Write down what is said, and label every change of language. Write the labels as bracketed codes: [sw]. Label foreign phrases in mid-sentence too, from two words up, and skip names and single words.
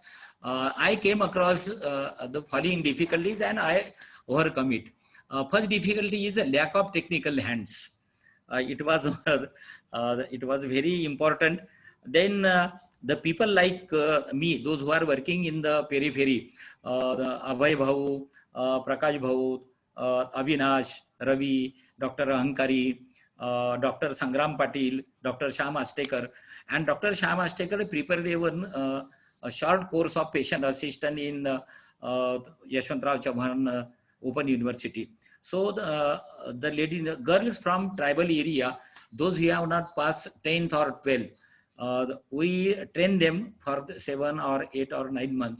[en] I came across the following difficulties and I overcome it. First difficulty is a lack of technical hands. It was very important. Then the people like me, those who are working in the periphery, the Abhay Bhau, Prakash Bhau, Avinash, Ravi, Dr. Ahankari, Dr. Sangram Patil, Dr. Shyam Astekar, and Dr. Shyam Astekar prepared a short course of patient assistant in Yashwantrao Chauhan Open University. So the girls from tribal area, those who have not passed 10th or 12th, we train them for 7 or 8 or 9 months.